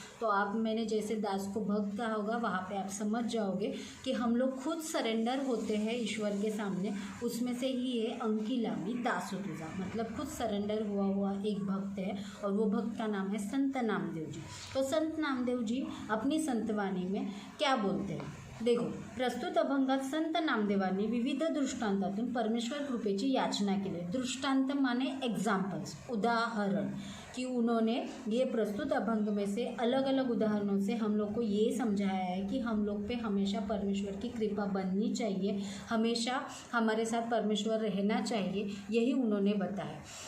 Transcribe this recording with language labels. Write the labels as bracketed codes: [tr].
[hi] तो आप मैंने जैसे दास को भक्त कहा होगा, वहाँ पे आप समझ जाओगे कि हम लोग खुद सरेंडर होते हैं ईश्वर के सामने। उसमें से ही है अंकिलामी दासतुजा, मतलब खुद सरेंडर हुआ एक भक्त है, और वो भक्त का नाम है संत नामदेव जी। तो संत नामदेव जी अपनी संतवाणी में क्या बोलते हैं, देखो। [mr] प्रस्तुत अभंगात संत नामदेवांनी विविध दृष्टांतातून परमेश्वर कृपेची याचना केली। [hi] दृष्टांत माने एग्जाम्पल्स, उदाहरण, कि उन्होंने ये प्रस्तुत अभंग में से अलग अलग उदाहरणों से हम लोग को ये समझाया है कि हम लोग पे हमेशा परमेश्वर की कृपा बननी चाहिए, हमेशा हमारे साथ परमेश्वर रहना चाहिए, यही उन्होंने बताया।